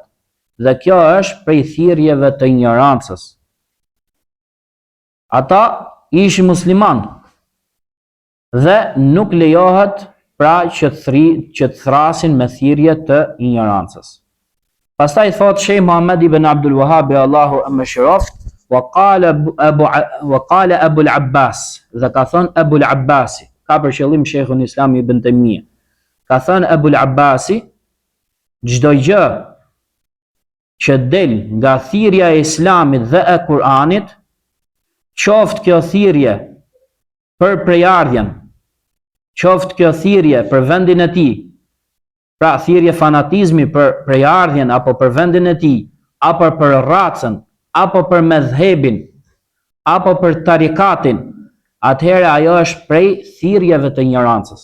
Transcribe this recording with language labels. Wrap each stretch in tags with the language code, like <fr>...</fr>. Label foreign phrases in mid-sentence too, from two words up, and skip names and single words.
<sq>Dhe kjo është prej thirrjeve të ignorancës. Ata ishin musliman dhe nuk lejohet pra që të thrasin me thirrje të ignorancës. Pastaj thot Sheikh Muhammad ibn Abdul Wahhab, Allahu e mëshiroft,</sq> <ar>وقال أبو العباس,</ar> <sq>dhe ka thënë Abu al-Abbasi, ka për qëllim Sheikhul Islam ibn Taymija. Ka thënë Abu al-Abbasi, çdo gjë që del nga thirrja e Islamit dhe e Kur'anit, qoftë kjo thirrje për prejardhjen, qoftë kjo thirrje për vendin e tij, pra thirrje fanatizmi për prejardhjen apo për vendin e tij, apo për racën, apo për medhhebin, apo për tarikatin, atëherë ajo është prej thirrjeve të ignorancës.</sq>